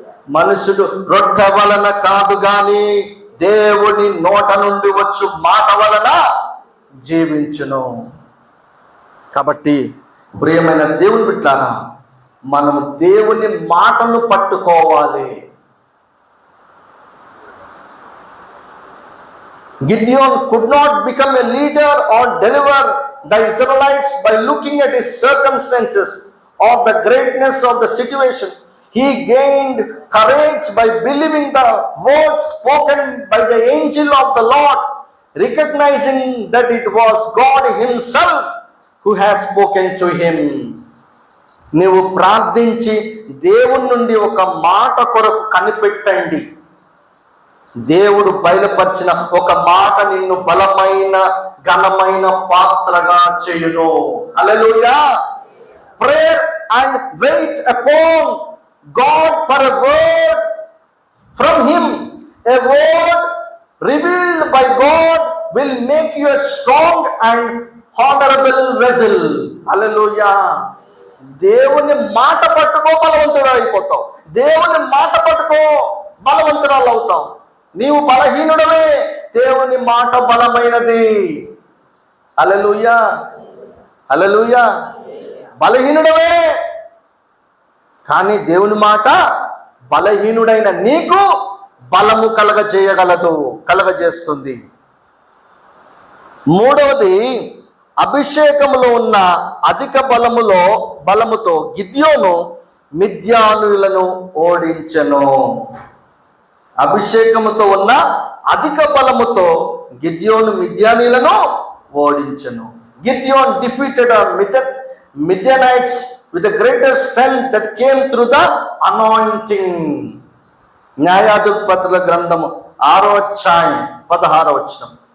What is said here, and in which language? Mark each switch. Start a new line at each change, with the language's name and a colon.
Telugu: మనుషుడు రొట్టె వలన కాదు గాని దేవుని నోట నుండి వచ్చు మాట వలన జీవించును. కాబట్టి ప్రియమైన దేవుని బిడ్డలారా, మనము దేవుని మాటను పట్టుకోవాలి.
English: Gideon could not become a leader or deliver the Israelites by looking at his circumstances or the greatness of the situation. He gained courage by believing the words spoken by the angel of the Lord, recognizing that it was God himself who has spoken to him.
Telugu: నీవు ప్రార్థించి దేవుని నుండి ఒక మాట కొరకు కనిపెట్టండి. దేవుడు బయలుపరిచిన ఒక మాట నిన్ను బలమైన ఘనమైన పాత్రగా చేయును. హల్లెలూయా.
English: Pray and wait upon God for a word from him. A word revealed by God will make you a strong and honorable vessel.
Telugu: హల్లెలూయా. దేవుని మాట పట్టుకో బలవంతుడు అయిపోతావు. దేవుని మాట పట్టుకో బలవంతురాలు అవుతావు. నీవు బలహీనుడవే, దేవుని మాట బలమైనది. హల్లెలూయా. హల్లెలూయా. బలహీనుడవే, కానీ దేవుని మాట బలహీనుడైన నీకు బలము కలగజేస్తుంది. మూడవది, అభిషేకములో ఉన్న అధిక బలముతో గిద్యోను మిద్యానీయులను ఓడించెను. అభిషేకముతో ఉన్న అధిక బలముతో గిద్యోను మిద్యానీయులను ఓడించెను.
English: Gideon defeated Midianites with the greatest strength that came through the anointing.
Telugu: న్యాయాధిపతుల గ్రంథము 6వ అధ్యాయం 16వ వచనం.